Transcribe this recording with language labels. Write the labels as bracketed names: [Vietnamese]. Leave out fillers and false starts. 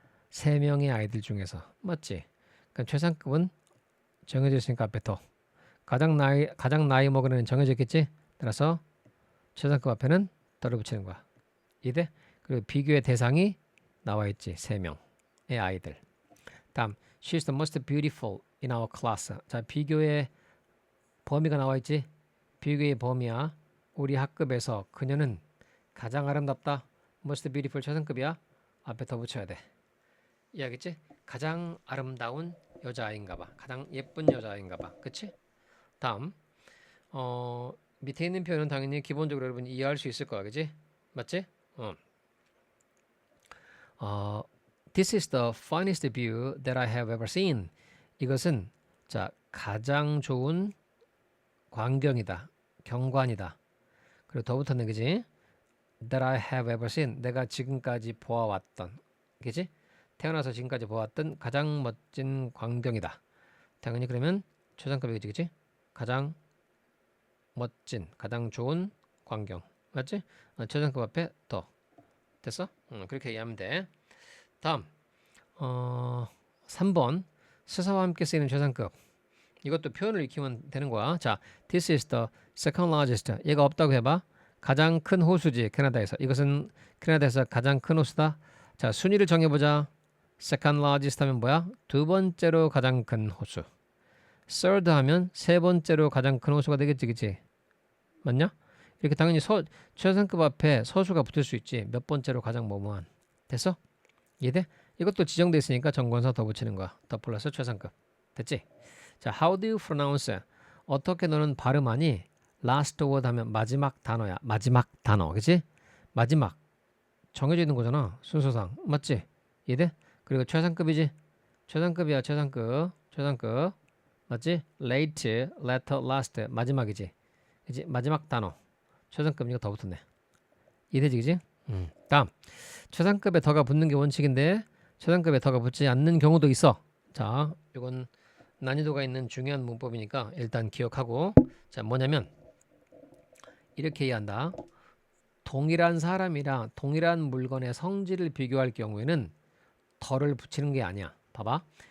[Korean] 3명의 아이들 중에서. 맞지? 그럼 최상급은 정해져 있으니까 앞에 더. 가장 나이 먹은 애는 정해져 있겠지? 따라서 최상급 앞에는 더를 붙이는 거야. 이해돼? 그리고 비교의 대상이 나와 있지. 3명의 아이들. 다음, [English] she's the most beautiful in our class. [Korean] 자, 비교의 범위가 나와 있지. 비교의 범위야. 우리 학급에서 그녀는 가장 아름답다. [English] most beautiful [Korean] 최상급이야. 앞에 더 붙여야 돼. 이해하겠지? 가장 아름다운 여자아이인가 봐. 가장 예쁜 여자아이인가 봐. 그치? 다음, 밑에 있는 표현은 당연히 기본적으로 여러분이 이해할 수 있을 거야. 그치? 맞지? [English] This is the finest view that I have ever seen. [Korean] 이것은 자, 가장 좋은 광경이다. 경관이다. 그리고 더 붙었네. 그지? [English] That I have ever seen. [Korean] 내가 지금까지 보아왔던. 그지? 태어나서 지금까지 보았던 가장 멋진 광경이다. 당연히 그러면 최상급이겠지. 그지? 가장 멋진, 가장 좋은 광경. 맞지? 최상급 앞에 더. 됐어? 그렇게 이해하면 돼. 다음 3번 스사와 함께 쓰이는 최상급. 이것도 표현을 익히면 되는 거야. [English] 자, this is the second largest. [Korean] 얘가 없다고 해봐. 가장 큰 호수지 캐나다에서. 이것은 캐나다에서 가장 큰 호수다. 자, 순위를 정해보자. [English] second largest [Korean] 하면 뭐야? 두 번째로 가장 큰 호수. third 하면 세 번째로 가장 큰 호수가 되겠지, 그치? 맞냐? 이렇게 당연히 최상급 앞에 서수가 붙을 수 있지. 몇 번째로 가장 뭐뭐한. 됐어? 이해돼? 이것도 지정돼 있으니까 정관사 더 붙이는 거야. 더 플러스 최상급. 됐지? 자, [English] how do you pronounce? [Korean] 어떻게 너는 발음하니? last word 하면 마지막 단어야. 마지막 단어. 그치? 마지막. 정해져 있는 거잖아. 순서상. 맞지? 이해돼? 그 그리고 최상급이지. 최상급이야. 최상급. 맞지? [English] late, latter, last [Korean] 마지막이지. 그지? 마지막 단어. 최상급이니까 더 붙었네. 이해되지, 그지? 다음. 최상급에 더가 붙는 게 원칙인데 최상급에 더가 붙지 않는 경우도 있어. 자, 이건 난이도가 있는 중요한 문법이니까 일단 기억하고. 자, 뭐냐면 이렇게 이해한다. 동일한 사람이랑 동일한 물건의 성질을 비교할 경우에는 덜을 붙이는 게 아니야. 봐봐.